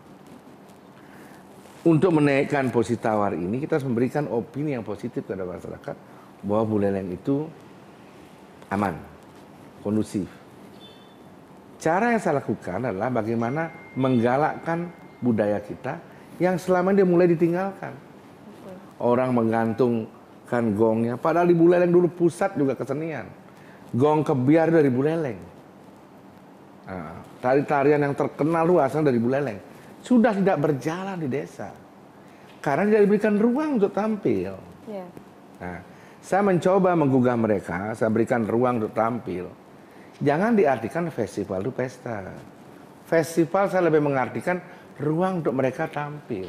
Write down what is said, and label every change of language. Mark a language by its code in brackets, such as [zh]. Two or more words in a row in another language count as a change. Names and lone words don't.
[id] Untuk menaikkan posisi tawar ini, kita harus memberikan opini yang positif kepada masyarakat bahwa Buleleng itu aman, kondusif. Cara yang saya lakukan adalah bagaimana menggalakkan budaya kita yang selama ini mulai ditinggalkan. Orang menggantungkan gongnya, padahal di Buleleng dulu pusat juga kesenian. Gong kebiar dari Buleleng. Tari-tarian yang terkenal itu asal dari Buleleng. Sudah tidak berjalan di desa karena tidak diberikan ruang untuk tampil. Nah, saya mencoba menggugah mereka, saya berikan ruang untuk tampil. Jangan diartikan festival itu pesta. Festival saya lebih mengartikan ruang untuk mereka tampil.